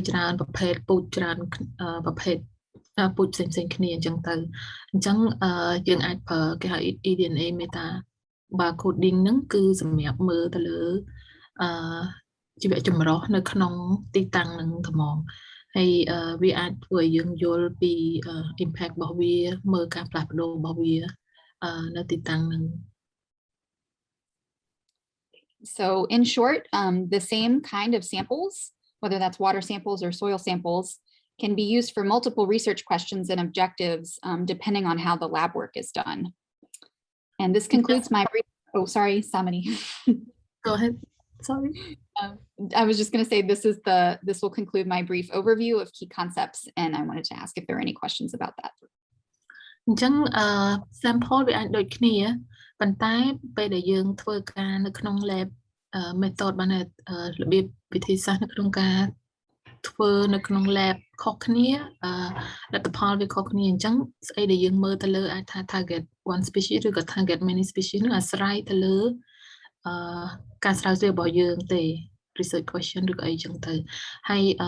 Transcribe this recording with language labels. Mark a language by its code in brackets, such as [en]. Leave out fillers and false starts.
[km] នប្រភេទពូជច្រើនប្រភេទពូជផ្សេងៗគ្នាអញ្ចឹងទៅអញ្ចឹងយើងអាចប្រើគេហៅ eDNA meta barcoding ហ្នឹងគឺសម្រាប់មើលទៅលើជីវៈចម្រុះនៅក្នុងទីតាំងនឹងត្មងហើយវាអាចធ្វើឲ្យយើងយល់ពី impact របស់វាមើលការផ្លាស់ប្ដូររបស់វានៅទីតាំងនឹង [en] So in short, the same kind of samples, whether that's water samples or soil samples, can be used for multiple research questions and objectives depending on how the lab work is done. And this concludes my brief. Oh, sorry, Samini. Go ahead. Sorry. I was just going to say this will conclude my brief overview of key concepts, and I wanted to ask if there are any questions about that. [km] អញ្ចឹងsample វាអាចដូចគ្នាប៉ុន្តែពេលដែលយើងធ្វើការនៅក្នុង [en] lab method [km] បានរបៀបវិធីសាស្ត្រនៅក្នុងការធ្វើនៅក្នុង lab ខុសគ្នាលទ្ធផលវាខុសគ្នាអញ្ចឹងស្អីដែលយើងមើលទៅលើអាចថា [en] target one species [km] ឬក៏ [en] target many species [km] នឹងអាស្រ័យទៅលើការស្រាវជ្រាវរបស់យើងទេ [en] research question [km] ឬក៏អីចឹងទៅហើយ